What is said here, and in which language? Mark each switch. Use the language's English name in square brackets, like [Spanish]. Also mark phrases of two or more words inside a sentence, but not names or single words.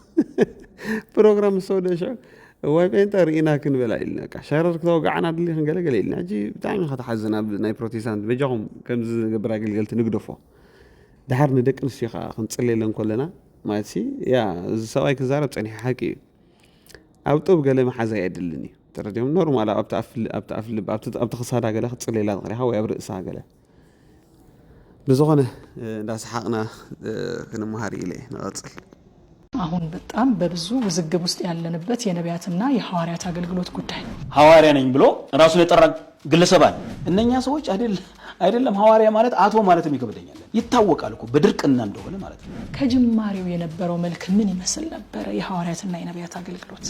[Tigrinya] ፕሮግራም ሰውደሽ ወይ ጴንጠ ርኢና ክንበላ ኢልና በቃ ሸረር ከተወጋዓና ድሊ ክንገለገለ ኢልና ሕጂ ብጣዕሚ ከተሓዝን ኣብ ናይ ፕሮቴስታንት በጃኹም ከምዚ ዝገብር ኣገልገልቲ ንግደፎ ድሓር ንደቂ ኣንስትዮ ከዓ ክንፅልየለን ከለና ማለት ሲ ያ እዚ ሰብኣይ ክዛረብ ፀኒሑ ሓቂ እዩ ኣብ ጡብ ገለ መሓዛ የድልን እዩ ተረዲኦም ኖርማል ኣብቲ ክሳዳ ገለ ክትፅልየላ ትኽእል ኢኻ ወይ ኣብ ርእሳ ገለ ብዝኾነ እንዳሰሓቕና ክንመሃር ኢለ ንቐፅል [Amharic] አሁን በጣም በብዙ ውዝግብ ውስጥ ያለንበት የነቢያትና የሐዋርያት አገልግሎት ጉዳይ ሐዋርያ ነኝ ብሎ ራሱን የጠራ ግለሰብ አለ እነኛ ሰዎች አይደለም ሐዋርያ ማለት አቶ ማለትም ይከብደኛል ይታወቃል እኮ በድርቅና እንደሆነ ማለት ነው ከጅማሬው የነበረው መልክ ምን ይመስል ነበር የሐዋርያትና የነቢያት አገልግሎት